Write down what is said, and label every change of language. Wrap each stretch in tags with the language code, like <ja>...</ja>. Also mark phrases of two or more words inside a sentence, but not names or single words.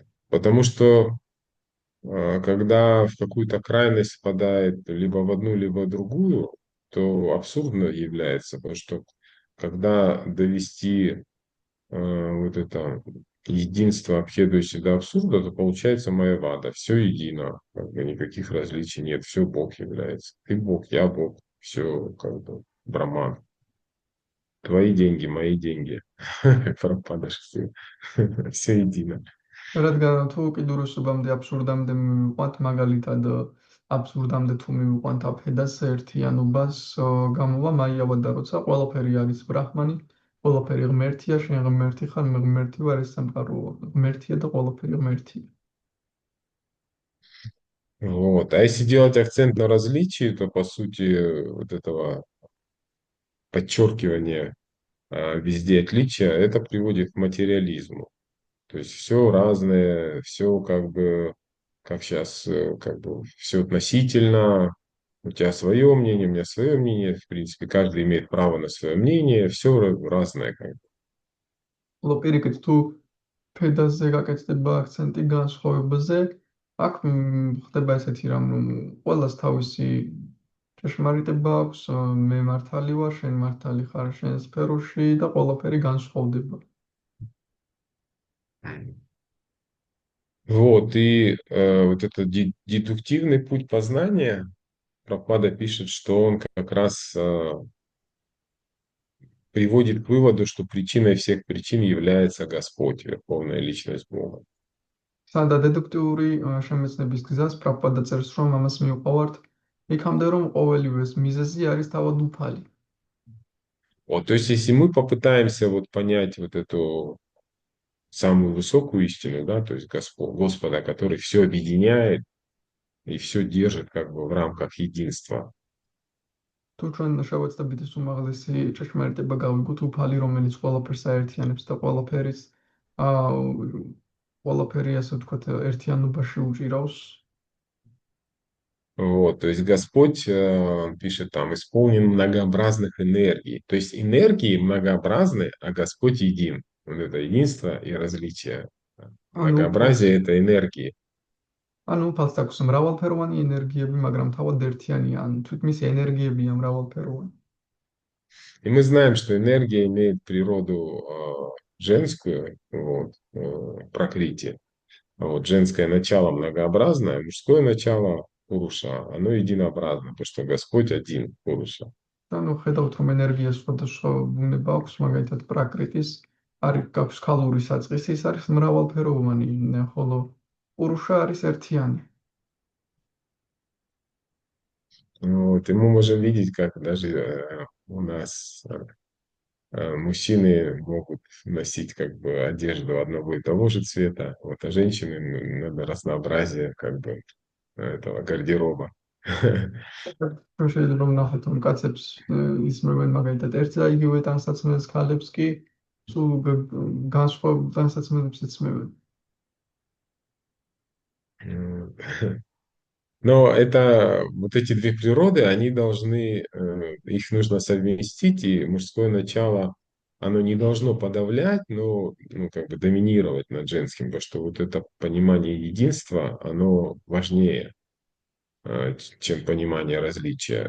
<ru>Потому что когда в какую-то крайность впадает либо в одну, либо в другую, то абсурдно является, потому что когда довести вот это единство, объедущее до абсурда, то получается майявада, все едино, как бы никаких различий нет, все Бог является. Ты Бог, я Бог, все как бы браман. Твои деньги, мои деньги. Пропадешь все. Все едино.</ru> <ka>რადგან თუ კიდუროსობამდე აბსურდამდე მივიყვანთ, მაგალითად აბსურდამდე თუ მივიყვანთ აფედას ერთიანობას, გამოვა მაიავადა, როცა ყველაფერი არის ბრაჰმანი, ყველაფერი ღმერთია, შენ ღმერთი ხარ, მე ღმერთი ვარ, ეს სამყარო ღმერთია და ყველაფერი ღმერთია.</ka> <ru>Вот. А если делать акцент на различии, то по сути вот этого подчеркивания везде отличия, это приводит к материализму. То есть все разное, все как бы, как сейчас, как бы все относительно. У тебя свое мнение, у меня свое мнение. В принципе, каждый имеет право на свое мнение. Все разное как бы.</ru> <ka>ხოლო პირიქით თუ ფედაზე გაკეთდება აქცენტი განსხვავებაზე, აქ ხდება ესეთი რამ, რომ ყველას თავისი ჭეშმარიტება აქვს, მე მართალი ვარ, შენ მართალი ხარ შენ სფეროში და ყველაფერი განსხვავდება.</ka> <ru>Вот, и вот этот дедуктивный путь познания, Прабхупада пишет, что он как раз приводит к выводу, что причиной всех причин является Господь, Верховная Личность Бога.</ru> <ka>სადა დედუქტიური შემეცნების გზას პრაბჰუპადა წერს, რომ ამას მივყავართ იქამდე, რომ ყოველივეს მიზეზი არის თავად უფალი.</ka> <ru>Вот, то есть, если мы попытаемся вот понять вот эту самую высокую истину, да, то есть Господа, который все объединяет и все держит как бы в рамках единства.</ru> <ka>თუ ჩვენ შევეცდებით ეს უმაღლესი ჭეშმარიტება გავიგოთ, უფალი, რომელიც ყველაფერს აერთიანებს და ყველაფერი, ასე ვთქვათ, ერთიანობაში უჭირავს.</ka> <ru>Вот, то есть Господь, он пишет там, исполнен многообразных энергий. То есть энергии многообразны, а Господь един. Вот это единство и различие. Многообразие – это энергии.</ru> <ka>ანუ უფალს აქვს მრავალფეროვანი ენერგიები, მაგრამ თავად ერთიანია, ან თვითმის ენერგიებია მრავალფეროვანი.</ka> <ru>И мы знаем, что энергия имеет природу женскую, вот, пракрити. Вот, женское начало многообразное, мужское начало Пуруша, оно единообразно, потому что Господь один Пуруша.</ru> <ka>ანუ ხედავთ, რომ ენერგია სხვადასხვა ბუნება აქვს, მაგალითად პრაკრიტის, არის გაქვს ქალური საწყისი, ის არის მრავალფეროვანი, ხოლო პურუშა არის ერთიანი.</ka> <ru>Вот, и мы можем видеть, как даже у нас мужчины могут носить как бы одежду одного и того же цвета, вот, а женщины надо разнообразие как бы этого гардероба.</ru> <ka>შეიძლება ვნახოთ, რომ კაცებს ისმევენ მაგალითად ერთ და იგივე ტანსაცმელს, ქალებს კი სულ განსხვავებულ ტანსაცმელებს იცმევენ.</ka> <ru>Но это вот эти две природы, они должны, их нужно совместить, и мужское начало, оно не должно подавлять, но ну, как бы доминировать над женским, потому что вот это понимание единства, оно важнее, чем понимание различия.</ru>